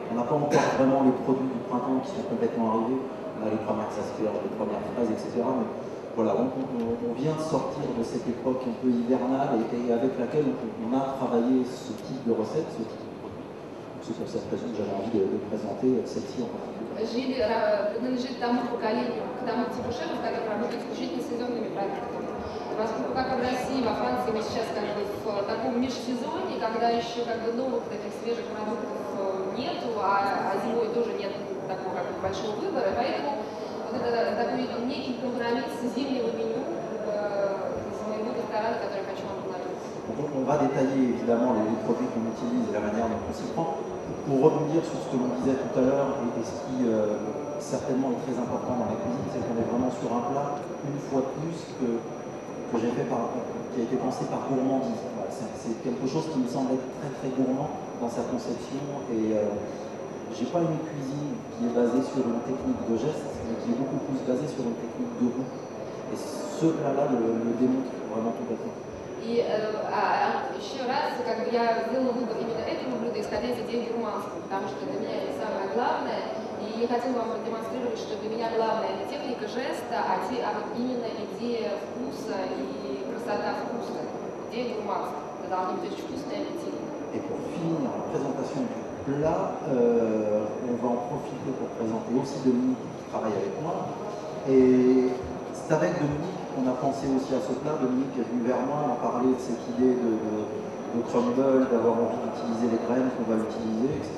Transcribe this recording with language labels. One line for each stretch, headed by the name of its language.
French: On n'a pas encore vraiment les produits du printemps qui sont complètement arrivés. On a les premières asperges, les premières fraises, etc. Mais voilà, on vient de sortir de cette époque un peu hivernale et avec laquelle on a travaillé ce type de recette, ce type de produit. C'est pour cette raison que j'avais envie de présenter celle-ci en particulier.
Russian: Жили принадлежит тому поколению, к тому типу шефов, которые работают исключительно сезонными продуктами. Поскольку как в России, во Франции мы сейчас как бы в таком межсезонье, когда еще как бы новых таких свежих продуктов нету, а зимой тоже нет такого как бы большого выбора, поэтому вот это такой некий компромисс зимнего меню из моего ресторана, который я хочу вам предложить.
French: On va détailler évidemment les produits qu'on utilise et la manière dont on s'y prend. Pour rebondir sur ce que l'on disait tout à l'heure, et ce qui certainement est très important dans la cuisine, c'est qu'on est vraiment sur un plat, une fois de plus, que j'ai fait qui a été pensé par gourmandise. Voilà, c'est quelque chose qui me semble être très très gourmand dans sa conception, et j'ai pas une cuisine qui est basée sur une technique de geste, mais qui est beaucoup plus basée sur une technique de goût. Et ce plat-là le démontre vraiment complètement.
Russian: И еще раз, как бы я сделала выбор именно этого блюда, исходя из идеи гурманства, потому что для меня это самое главное. И я хотела вам продемонстрировать, что для меня главное не техника жеста, а вот именно идея вкуса и красота вкуса, идея гурманства. Это должно быть очень вкусно и аппетитно.
French: Et pour finir la présentation du plat, on va en profiter pour présenter aussi Dominique qui travaille avec moi. Et c'est avec Dominique qu'on a pensé aussi à ce plat. Dominique est venu vers moi, m'a parlé de cette idée de crumble, d'avoir envie d'utiliser les graines qu'on va utiliser, etc.